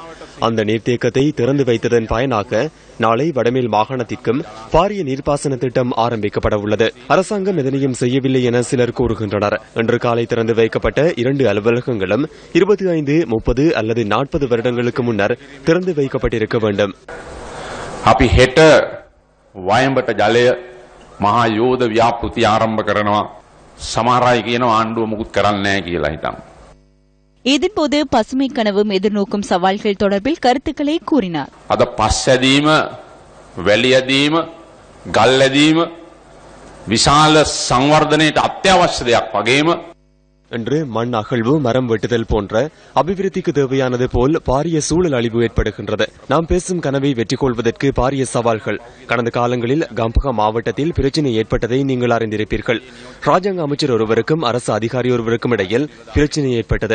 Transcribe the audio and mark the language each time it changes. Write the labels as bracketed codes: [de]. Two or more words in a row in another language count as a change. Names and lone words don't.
[ta] அந்த நீர்த்தேக்கத்தை திறந்து வைத்ததன் பயனாக நாளை வடமேல் மாகாணத்திற்கும் பாரிய நீர்ப்பாசன திட்டம் ஆரம்பிக்கப்பட உள்ளது. அரசாங்கம் எதனையும் செய்யவில்லை என சிலர் கூறுகின்றனர். இன்று காலை திறந்து வைக்கப்பட்ட 2 அலுவலகங்களும் 25, 30 அல்லது 40 வருடங்களுக்கு முன்னர் திறந்து வைக்கப்பட்டிருக்க வேண்டும். [si] අපි හෙට වයඹට ජලය මහා යෝධ ව්‍යාපෘති ආරම්භ කරනවා. සමහර අය කියනවා ආණ්ඩුව මුකුත් කරන්නේ නැහැ කියලා හිතන්න. [ta] இதன்போது பசுமை கனவும் எதிர்நோக்கும் சவால்கள் தொடர்பில் கருத்துக்களை கூறினார். [si] අද පස්සැදීම, වැලියදීම, ගල්ලැදීම විශාල සංවර්ධනයට අත්‍යවශ්‍ය දෙයක් වගේම [ta] என்று மண் அகழ்வு, மரம் வெட்டுதல் போன்ற அபிவிருத்திக்கு தேவையானது போல் பாரிய சூழல் அழிவு ஏற்படுகின்றது. நாம் பேசும் கனவை வெற்றி கொள்வதற்கு பாரிய சவால்கள். கடந்த காலங்களில் கம்பகா மாவட்டத்தில் பிரச்சினை ஏற்பட்டதை நீங்கள் அறிந்திருப்பீர்கள். ராஜாங்க அமைச்சர் ஒருவருக்கும் அரசு அதிகாரி ஒருவருக்கும் இடையில் பிரச்சினை ஏற்பட்டது.